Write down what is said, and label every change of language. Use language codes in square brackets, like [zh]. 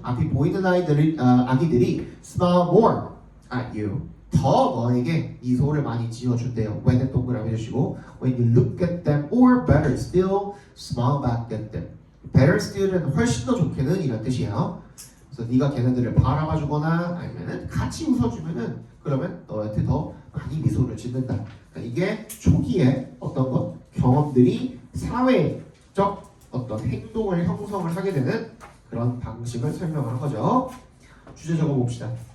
[ko] 앞이 보이는 아기들이 [en] smile more at you. [ko] 더 너에게 미소를 많이 지어준대요. [en] When [ko] 동그라미 해주시고 [en] when you look at them or better still smile back at them. Better still [ko] 은 훨씬 더 좋게는 이런 뜻이에요. 그래서 네가 걔네들을 바라봐주거나 아니면은 같이 웃어주면은 그러면 너한테 더 많이 미소를 짓는다. 그러니까 이게 초기에 어떤 것 경험들이 사회적 어떤 행동을 형성을 하게 되는 그런 방식을 설명한 거죠. 주제 적어 봅시다.